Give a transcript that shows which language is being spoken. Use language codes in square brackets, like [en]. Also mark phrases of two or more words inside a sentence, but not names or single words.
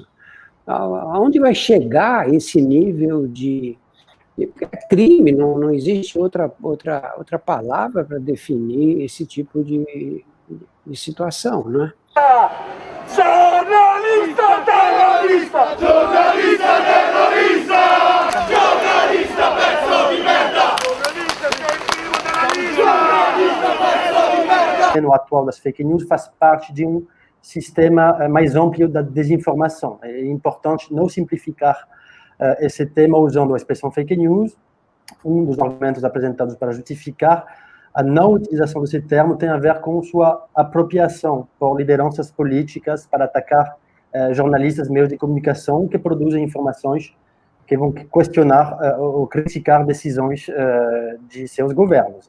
[pt] Aonde vai chegar esse nível de crime? Não existe outra palavra para definir esse tipo de situação, não é? Jornalista terrorista! Jornalista terrorista! [it] Jornalista pezzo di merda! [pt] No atual das [en] fake news [pt] faz parte de um sistema mais amplo da desinformação. É importante não simplificar esse tema usando a expressão [en] fake news. [pt] Um dos argumentos apresentados para justificar a não utilização desse termo tem a ver com sua apropriação por lideranças políticas para atacar jornalistas, meios de comunicação que produzem informações que vão questionar ou criticar decisões de seus governos.